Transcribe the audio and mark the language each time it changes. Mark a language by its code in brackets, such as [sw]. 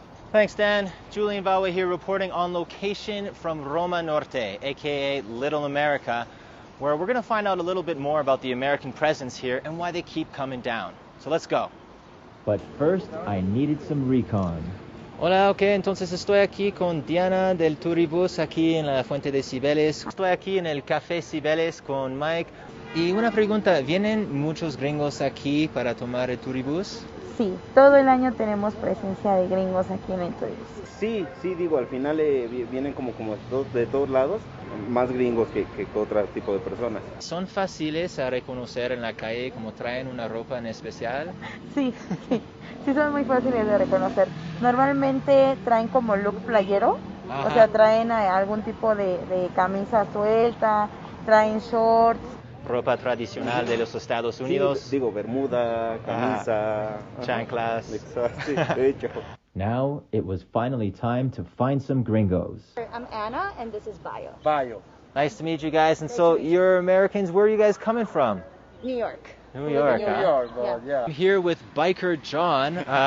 [en] Thanks, Dan. Julian Valois here reporting on location from Roma Norte, aka Little America, where we're going to find out a little bit more about the American presence here and why they keep coming down. So let's go. But first, I needed some recon. [es] Hola, ok, entonces estoy aquí con Diana del Turibus, aquí en la Fuente de Cibeles. Estoy aquí en el Café Cibeles con Mike. Y una pregunta, ¿vienen muchos gringos aquí para tomar el Turibus? Sí, todo el año tenemos presencia de gringos aquí en el Turibus. Sí, digo, al final vienen como de todos lados, más gringos que otro tipo de personas. ¿Son fáciles a reconocer en la calle como traen una ropa en especial? Sí, son muy fáciles de reconocer. Normalmente traen como look playero, o sea, traen algún tipo de camisa suelta, traen shorts. Ropa tradicional de los Estados Unidos. Sí, digo, bermuda, camisa, chanclas. Sí, de hecho. [en] Now it was finally time to find some gringos. I'm Anna, and this is Bayo. Bayo. Nice to meet you guys. And so you're Americans. Where are you guys coming from? New York. New York, yeah. I'm here with biker John.